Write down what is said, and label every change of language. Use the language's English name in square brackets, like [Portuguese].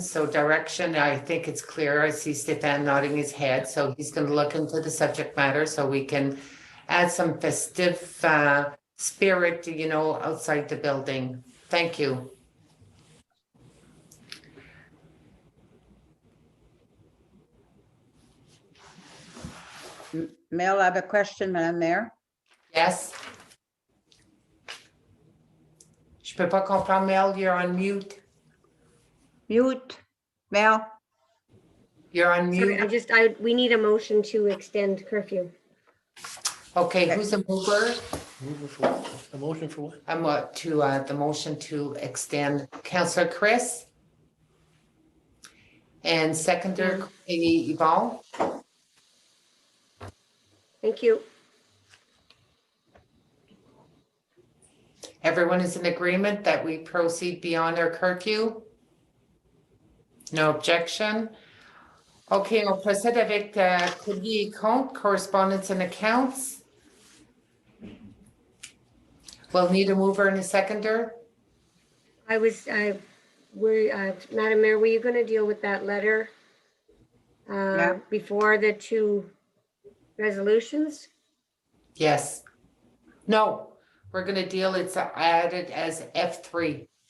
[English] So direction, I think it's clear. I see Stefan nodding his head, so he's going to look into the subject matter so we can add some festive spirit, outside the building. Thank you. Mel, I have a question, Madam Mayor. Yes? [French] Je peux pas comprendre, Mel, [English] you're on mute. Mute. Mel? You're on mute. Sorry, we need a motion to extend curfew. Okay, who's a mover? A motion for what? I'm the motion to extend. Councillor Chris? And seconder, Yvonne? Thank you. Everyone is in agreement that we proceed beyond our curfew? No objection? [French] Okay, on procède avec courrier et compte, [English] correspondence and accounts. We'll need a mover and a seconder. Madam Mayor, were you going to deal with that letter before the two resolutions? Yes. No, we're going to deal, it's added as F3.